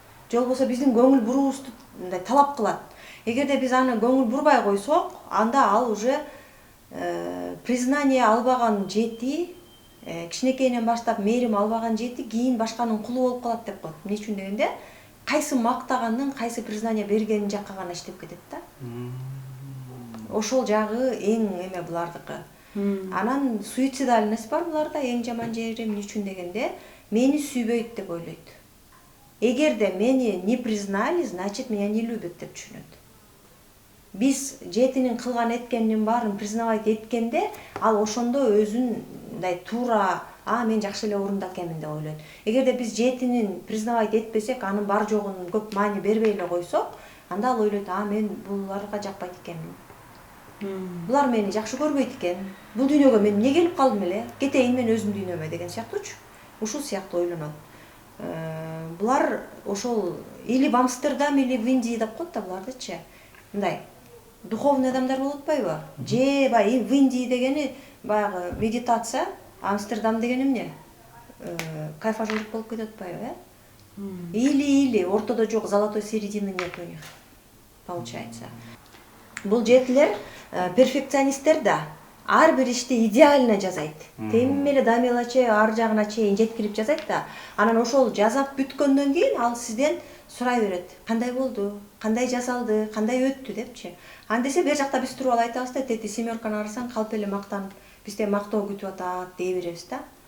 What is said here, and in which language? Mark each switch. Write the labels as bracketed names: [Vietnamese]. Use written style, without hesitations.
[Kyrgyz] Же болбосо биздин көңүл буруубузду мындай талап кылат. Эгерде биз аны көңүл бурбай койсок, анда ал уже признание албаган жети, кичинекейинен баштап мээрим албаган жети кийин башканын кулу болуп калат деп коет. Эмне үчүн дегенде, кайсы мактаганын, кайсы признание бергенин жакка гана иштеп кетет да. Ошол жагы эң эме булардыкы. Анан суицидальность бар буларда, эң жаман жери эмне үчүн дегенде, мени сүйбөйт деп ойлойт. Эгерде мени [Russian] не признали, значит меня не любят [Kyrgyz] деп түшүнөт. Биз жетинин кылган эткенинин баарын признавать эткенде, ал ошондо өзүн мындай туура, мен жакшы эле орунда экенмин деп ойлойт. Эгерде биз жетинин признавать этпесек, анын бар жогун көп маани бербей эле койсок, анда ал ойлойт, мен буларга жакпайт экенмин. Булар мени жакшы көрбөйт экен. Бул дүйнөгө мен эмне келип калдым эле? Кетейин мен өзүм дүйнөмө деген сыяктуучу. Ушул сыяктуу ойлонот. Булар ошол [Russian] или в Амстердам, или в Индии [Kyrgyz] деп коет да булардычы. Мындай духовный адамдар болуп атпайбы? Же баягы в Индии дегени баягы медитация, Амстердам деген эмне? Кайфажорик болуп кетип атпайбы, Или ортодо жок, [Russian] золотой середины нет у них. Получается. [Kyrgyz] Бул жетилер перфекционисттер да. Ар бир ишти идеально жасайт. Тем эле до мелочи ар жагына чейин жеткирип жасайт да. Анан ошол жасап бүткөндөн кийин ал сизден сурай берет. Кандай болду? Кандай жасалды? Кандай өттү депчи. Андесе бер жакта биз туруп алып айтабыз да, тети семерканы карасаң калп эле мактанып, бизде мактоо күтүп атат дей беребиз да.